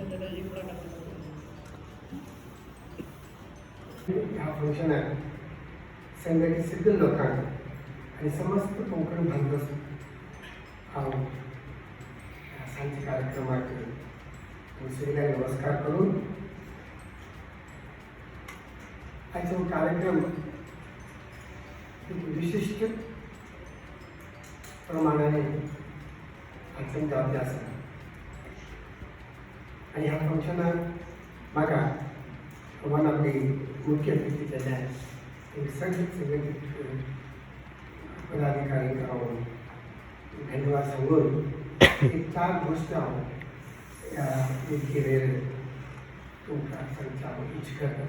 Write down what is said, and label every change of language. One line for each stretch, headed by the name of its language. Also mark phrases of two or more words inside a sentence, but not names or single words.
Marathi: हा फंक्शन संघटित सगळे लोकांना आणि समस्त कोकण बांधव हा सांचे कार्यक्रमात सगळ्यांना नमस्कार करून आजचा कार्यक्रम
Konkani: एक विशिष्ट प्रमाणाने अत्यंत अभ्यास आणि ह्या फंक्शनात म्हाका
English: one of the
Konkani: मुख्य अतिथी केल्या एक सगळे पदाधिकारी हांव धन्यवाद सांगून एक 4 गोश्टी हांव ह्या वेदिकेर तुमकां सांगचे हांव इच्छिता.